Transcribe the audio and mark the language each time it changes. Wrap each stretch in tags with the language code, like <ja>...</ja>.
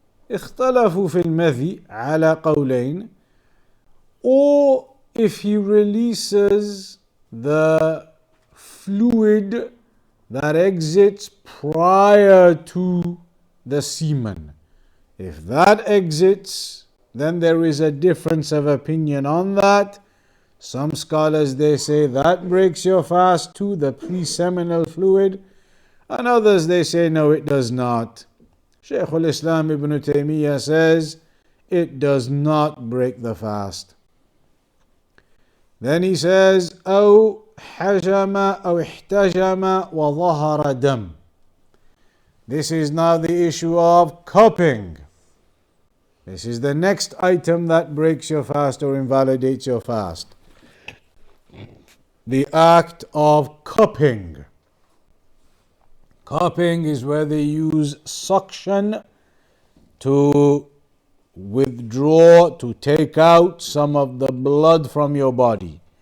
<ar>اختلفوا في المذي على قولين.</ar> <en>Or if he releases the fluid that exits prior to the semen, if that exits, then there is a difference of opinion on that. Some scholars, they say that breaks your fast too, the pre-seminal fluid, and others they say no, it does not. Shaykh al-Islam Ibn Uthaymīn says it does not break the fast. Then he says,</en> <ar>أو حجم أو احتجم وظهر دم.</ar> <en>This is now the issue of cupping. This is the next item that breaks your fast or invalidates your fast. The act of cupping. Cupping is where they use suction to withdraw, to take out some of the blood from your body.</en>